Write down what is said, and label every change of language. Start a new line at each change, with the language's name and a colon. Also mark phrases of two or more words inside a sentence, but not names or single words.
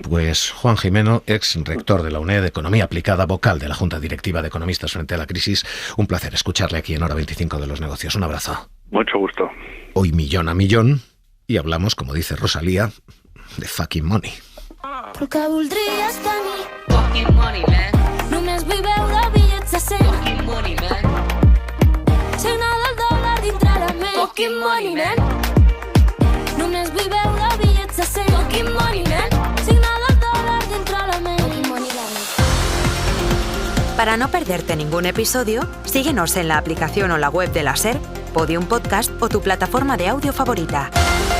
Spanish: Pues Juan Gimeno, ex rector de la UNED de Economía Aplicada, vocal de la Junta Directiva de Economistas frente a la crisis. Un placer escucharle aquí en Hora 25 de los Negocios. Un abrazo. Mucho gusto. Hoy millón a millón y hablamos, como dice Rosalía, de
English: fucking money.
Catalan: Porque voldries tenir
English: fucking money, man.
Catalan: Només vull veure bitllets de 100
English: fucking money, man.
Catalan: Signar del dòlar dintre la ment
English: fucking money, man.
Catalan: Només vull veure bitllets de 100
English: fucking money, man.
Catalan: Signar del dòlar dintre la ment
English: fucking money, man.
Spanish: Para no perderte ningún episodio, síguenos en la aplicación o la web de la SER, Podium Podcast o tu plataforma de audio favorita.